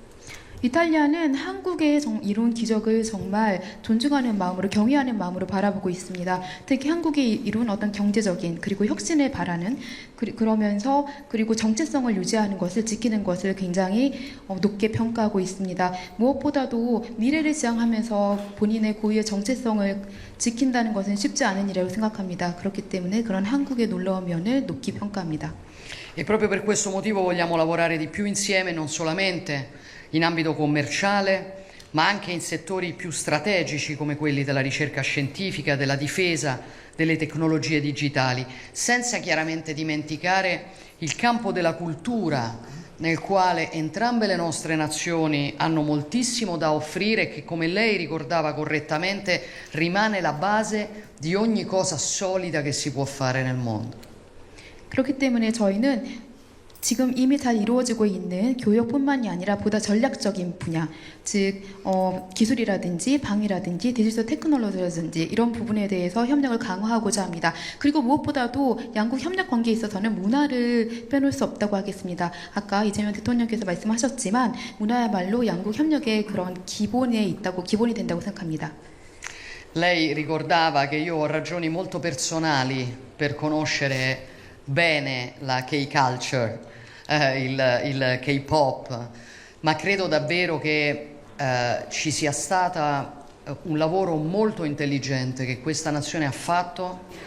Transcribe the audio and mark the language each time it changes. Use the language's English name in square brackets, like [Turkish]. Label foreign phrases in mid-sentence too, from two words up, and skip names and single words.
[Korean] 이탈리아는 한국의 이룬 기적을 정말 존중하는 마음으로 경외하는 마음으로 바라보고 있습니다. 특히 한국이 이룬 어떤 경제적인 그리고 혁신을 바라는 그러면서 그리고 정체성을 유지하는 것을 지키는 것을 굉장히 높게 평가하고 있습니다. 무엇보다도 미래를 지향하면서 본인의 고유의 정체성을 지킨다는 것은 쉽지 않은 일이라고 생각합니다. 그렇기 때문에 그런 한국의 놀라운 면을 높이 평가합니다. [Italian] E proprio per questo motivo vogliamo lavorare di più insieme, non solamente in ambito commerciale, ma anche in settori più strategici come quelli della ricerca scientifica, della difesa, delle tecnologie digitali, senza chiaramente dimenticare il campo della cultura, nel quale entrambe le nostre nazioni hanno moltissimo da offrire e che, come lei ricordava correttamente, rimane la base di ogni cosa solida che si può fare nel mondo. [Korean] 그렇기 때문에 저희는 지금 이미 잘 이루어지고 있는 교역뿐만이 아니라 보다 전략적인 분야, 즉 기술이라든지 방위라든지 디지털 테크놀로지라든지 이런 부분에 대해서 협력을 강화하고자 합니다. 그리고 무엇보다도 양국 협력 관계에 있어서는 문화를 빼놓을 수 없다고 하겠습니다. 아까 이재명 대통령께서 말씀하셨지만 문화야말로 양국 협력의 그런 기본에 있다고, 기본이 된다고 생각합니다. [Italian] Lei ricordava che io ho ragioni molto personali per conoscere bene la K-culture, il K-pop, ma credo davvero che ci sia stato un lavoro molto intelligente che questa nazione ha fatto